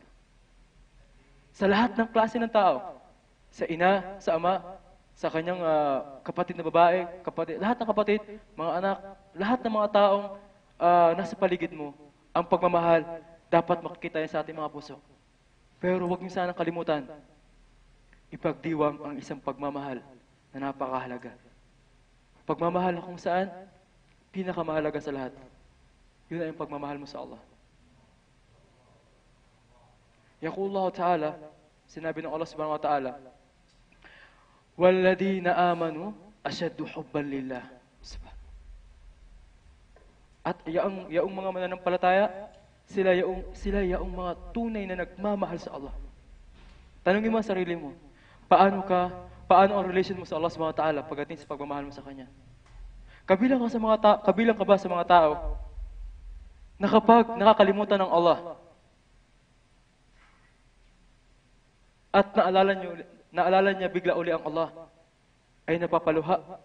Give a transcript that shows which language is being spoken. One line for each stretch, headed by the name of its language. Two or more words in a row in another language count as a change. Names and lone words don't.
Filipino: Sa lahat ng klase ng tao, sa ina, sa ama, sa kanyang kapatid na babae, lahat ng kapatid, mga anak, lahat ng mga taong nasa paligid mo, ang pagmamahal, dapat makikita yan sa ating mga puso. Pero huwag niyo sanang kalimutan, ipagdiwang ang isang pagmamahal na napakahalaga. Pagmamahal na kung saan, pinakamahalaga sa lahat. Yun ay ang pagmamahal mo sa Allah.
Arabic: يقول الله تعالى,
Filipino: sinabi ng Allah
Arabic: سبحانه وتعالى, وَالَّذِينَ آمَنُوا أَشَدُّ حُبًّا لِلَّهِ.
Filipino: At yaong mga mananampalataya, sila yaong mga tunay na nagmamahal sa Allah. Tanungin mo ang sarili mo, paano ang relation mo sa Allah
Arabic: سبحانه وتعالى
Filipino: pagdating sa pagmamahal mo sa Kanya? Kabilang ka ba sa mga tao na kapag nakakalimutan ng Allah at naalala niya bigla uli ang Allah, ay napapaluha?